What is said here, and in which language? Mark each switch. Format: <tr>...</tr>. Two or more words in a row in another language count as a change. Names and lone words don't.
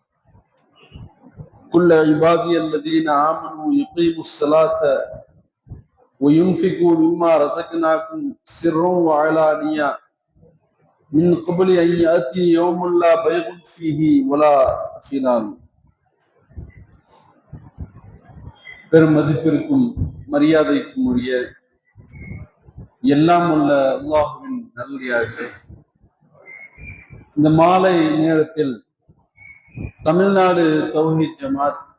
<ar>كل عبادي الذين آمنوا يقيموا الصلاة وينفقوا مما رزقناكم سرا وعلانية من قبل أن يأتي يوم لا بيع فيه ولا خلال.</ar> <ta>பெருமதிப்பிற்கும் மரியாதைக்கும் உரிய எல்லாம் உள்ள அல்லாஹ்வின் நல்லடியார்களே, இந்த மாலை நேரத்தில் தமிழ்நாடு தௌஹீத் ஜமாத்</ta>